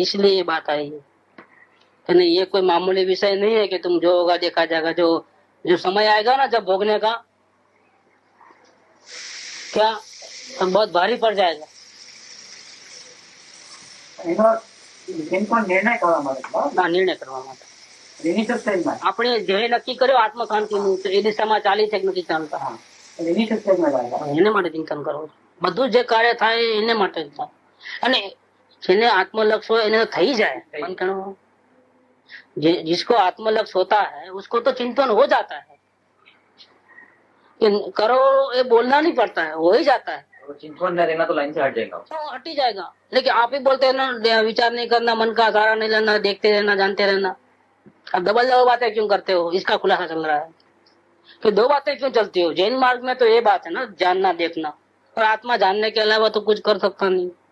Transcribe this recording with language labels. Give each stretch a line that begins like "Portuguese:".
Hindi: इसलिए ये बात आई है कि नहीं, ये कोई मामूली विषय नहीं है कि तुम जो होगा देखा जाएगा। जो समय आएगा ना जब भोगने का, क्या तो बहुत भारी पड़ जाएगा।
Gujarati: निर्णय करवा ના નિર્ણય કરવા માટે આપણે ધ્યેય નક્કી કર્યો આત્મશાંતિનું તો એ દિશામાં ચાલી છે કે નથી ચાલતા એને માટે ચિંતન કરવું બધું જે કાર્ય થાય એને માટે જ થાય અને જેને આત્મલक्ष्य હોય એને થઈ જાય પણ
Hindi: जिसको आत्मलक्ष्य होता है उसको तो चिंतन हो जाता है करो ये बोलना नहीं पड़ता है हो ही जाता है। चिंतन न रहना तो लाइन से हट जाएगा तो हट ही जाएगा लेकिन आप ही बोलते हैं ना विचार नहीं करना मन का सहारा नहीं लेना देखते रहना जानते रहना। अब डबल बातें क्यों करते हो इसका खुलासा चल रहा है कि दो बातें क्यों चलती हो। जैन मार्ग में तो ये बात है ना जानना देखना और आत्मा जानने के अलावा तो कुछ कर सकता नहीं।